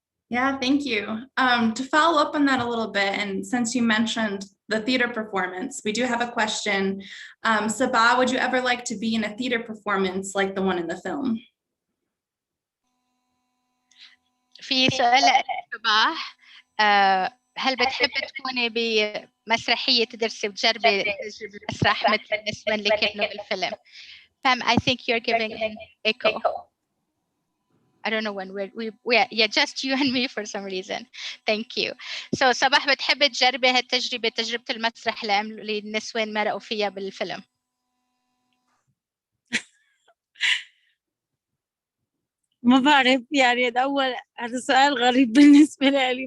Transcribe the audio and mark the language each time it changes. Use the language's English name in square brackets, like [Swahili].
[English] Yeah, thank you. To follow up on that a little bit, and since you mentioned the theater performance, we do have a question. Sabah, would you ever like to be in a theater performance like the one in the film? [Arabic] في سؤال صباح، هل بتحب تكوني بمسرحية تدرسي وتجربي المسرح مثل النسوان اللي كانوا بالفيلم؟ [English] Pam, I think you're giving an echo. I don't know when yeah, just you and me for some reason. Thank you. [Arabic] So صباح بتحب تجربي هالتجربة، تجربة المسرح اللي النسوان مرقوا فيها بالفيلم؟ ما بعرف يعني هذا سؤال غريب بالنسبة لي.